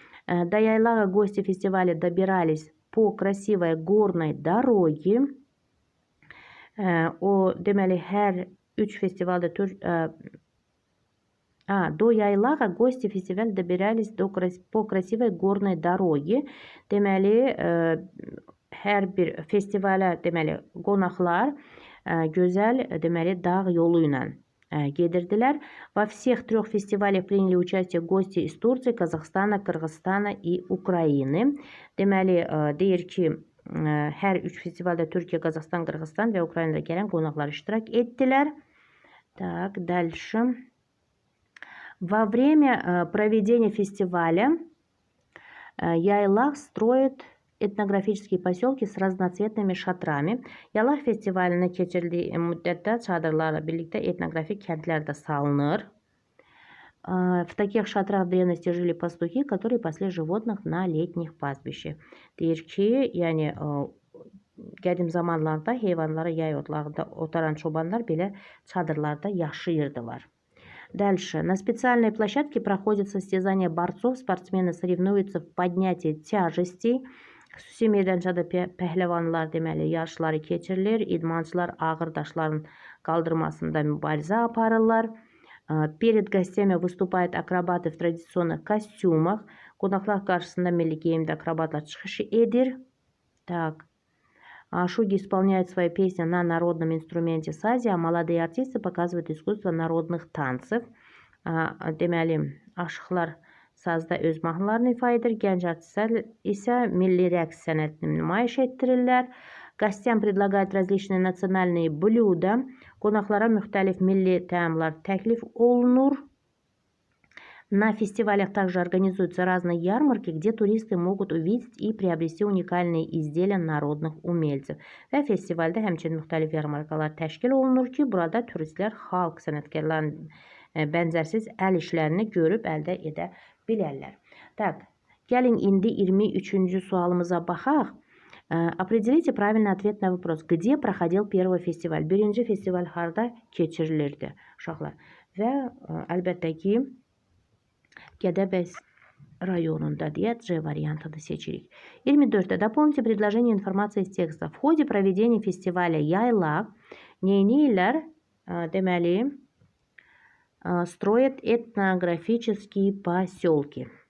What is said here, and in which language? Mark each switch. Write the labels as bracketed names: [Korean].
[Russian] До Яйлага гости фестиваля добирались по красивой горной дороге. [Azerbaijani] Deməli, hər 3 festivalda [Russian] до Яйлага гости фестиваля добирались по красивой горной дороге. [Azerbaijani] Deməli, hər bir festivalə deməli qonaqlar gözəl deməli dağ yolu ilə gedirdilər. [Russian] Во всех 3 фестивалях приняли участие гости из Турции, Казахстана, Кыргызстана и Украины. [Azerbaijani] Deməli, deyir ki, hər 3 festivalda Türkiye, Казахстан, Qırğızstan və Ukraynada gələn qonaqlar iştirak etdilər. [Russian] Так, дальше. Во время проведения фестиваля Яйлақ строит etnografические поселки с разноцветными шатрами. [Azerbaijani] Yaylaq festivalinə keçirildiyi müddətdə çadırlarla birlikdə etnografik kəndlər də salınır. [Russian] В таких шатрах в древности жили пастухи, которые пасли животных на летних пастбищах. [Azerbaijani] Deyir ki, yəni qədim zamanlarda heyvanları yay otlağında otaran çobanlar belə çadırlarda yaşayırdılar. [Russian] Дальше. На специальной площадке проходят состязания борцов. Спортсмены соревнуются в поднятии тяжестей. [Azerbaijani] Xüsusi meydançada pəhləvanlar deməli yarışları keçirilir. İdmançılar ağır daşların qaldırmasında mübarizə aparırlar. [Russian] Перед гостями выступают акробаты в традиционных костюмах. [Azerbaijani] Qonaqlar qarşısında milli geyimdə akrobatlar çıxış edir. [Russian] Так. Шуги исполняют свои песни на народном инструменте сази, а молодые артисты показывают искусство народных танцев. [Azerbaijani] Deməli, aşıqlar sazda öz mahnılarını ifa edir. Gənc artistlər isə milli rəqs sənətini nümayiş etdirirlər. [Russian] Gостям предлагают различные национальные блюда. [Azerbaijani] Qonaqlara müxtəlif milli təamlar təklif olunur. [Russian] На фестивалях также организуются разные ярмарки, где туристы могут увидеть и приобрести уникальные изделия народных умельцев. [Azerbaijani] Və festivaldə həmçinin müxtəlif yarmarkalar təşkil olunur ki, burada turistlər xalq sənətkarlarının bənzərsiz əl işlərini görüb əldə edə bilərlər. Так, Gəlin indi 23-cü sualımıza baxaq. [Russian] Определите правильный ответ на вопрос. Где проходил первый фестиваль? [Azerbaijani] Birinci festival harda keçirilirdi uşaqlar? Və əlbəttə ki, Gədəbəy районunda deyə C variantını seçirik. [Russian] 24-də дополните предложение информации из текста. В ходе проведения фестиваля Yaylaq neyniyirlər? Deməli, строят этнографические поселки.